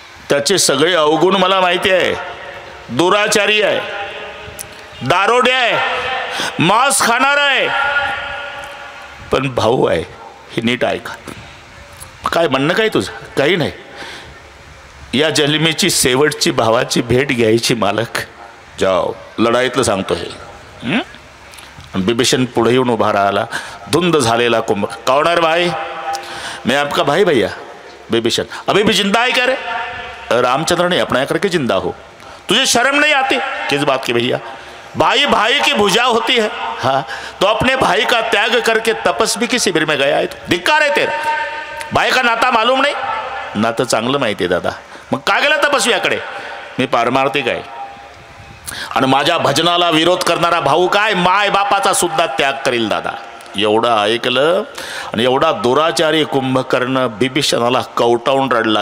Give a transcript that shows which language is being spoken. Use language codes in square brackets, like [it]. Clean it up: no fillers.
[mr] त्याचे सगळे अवगुण मला माहिती आहे. दुराचारी आहे, दारोडे आहे, मांस खाणार आहे, पण भाऊ आहे. हे नीट ऐका. काय म्हणणं काय तुझं? काही नाही. या जन्मीची शेवटची भावाची भेट घ्यायची मालक. जाओ, लढाईतलं सांगतो हे. बिभीषण पुढे येऊन उभा राहिला, धुंद झालेला कुंभ. [hi] कौन है भाई? मैं आपका भाई भैया. बिभीषण, अभी भी जिंदा है क्या रे? रामचंद्र ने अपना करके जिंदा हो, तुझे शर्म नहीं आती? किस बात की भैया? भाई भाई की भुजा होती है. हाँ, तो अपने भाई का त्याग करके तपस्वी के शिविर में गया है. तो धिक्कार है तेरा. भाई का नाता मालूम नाही? [mr] नातं चांगलं माहिती आहे दादा. मग का गेला तपस्व्याकडे? मी पारमार्थिक आहे, आणि माझ्या भजनाला विरोध करणारा भाऊ काय माय बापाचा सुद्धा त्याग करील दादा. एवढं ऐकलं आणि एवढा दुराचारी कुंभकर्ण बिभीषणाला कवटावून रडला.